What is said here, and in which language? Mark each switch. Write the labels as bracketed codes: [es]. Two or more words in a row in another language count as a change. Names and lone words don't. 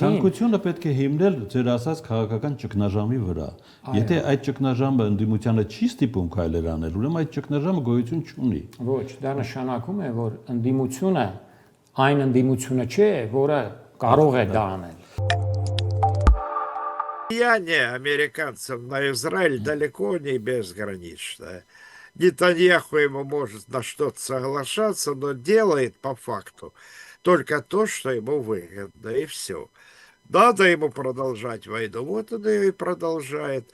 [hy] Ցանկությունը պետք է հիմնել ձեր ասած քաղաքական ճգնաժամի վրա։ Եթե այդ ճգնաժամը ընդդիմությանը չի ստիպում քայլեր անել, ուրեմն այդ ճգնաժամը գոյություն չունի։ Ոչ, դա նշանակում է, որ ընդդիմությունը այն ընդդիմությունը չէ, որը կարող է դա անել։ [ru] Влияние американцев на Израиль далеко не безграничное. Нетаньяху ему может на что-то соглашаться, но делает по факту только то, что ему выгодно, и все. Надо ему продолжать войну, вот он ее и продолжает.